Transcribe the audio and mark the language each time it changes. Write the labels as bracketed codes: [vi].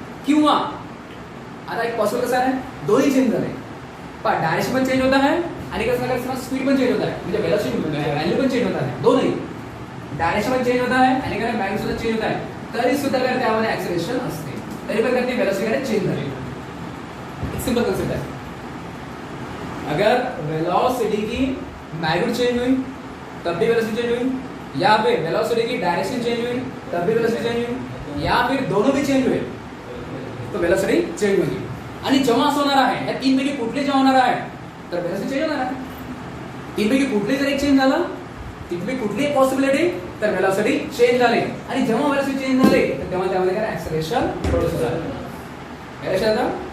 [mr] किंवा आता एक पॉसिबल कसं आहे? दोन्ही चेंज झाले, पण डायरेक्शन पण चेंज होत आहे आणि कसं स्पीड पण चेंज होत आहे, म्हणजे वेलॉसिटी व्हॅल्यू पण चेंज होत आहे. दोन्ही डायरेक्शन पण चेंज होत आहे आणि काय मॅग्निट्यूड सुद्धा चेंज होत आहे, तरी सुद्धा काय त्यामध्ये ऍक्सेलरेशन असते, तरी पण काय वेलोसिटी काय चेंज झाली. [hi] एक सिंपल कांसेप्ट है. अगर वेलोसिटी की मैग्नीट्यूड चेंज हुई तब भी वेलोसिटी चेंज हुई, या फिर वेलोसिटी की डायरेक्शन चेंज हुई तब भी वेलोसिटी चेंज हुई, या फिर दोनों भी चेंज हुए तो वेलोसिटी चेंज होगी. [mr] आणि जेव्हा असं होणार आहे, या तीन पैकी कुठले जेव्हा होणार आहे तर वेलोसिटी चेंज होणार आहे. तीन पैकी कुठले जर एक चेंज झालं, तिथली कुठली एक पॉसिबिलिटी तर वेलोसिटी चेंज झाली. आणि जेव्हा वेलोसिटी चेंज झाली तर तेव्हा त्यामध्ये काय ऍक्सेलरेशन प्रोड्यूस झालं. काय लक्षात आलं?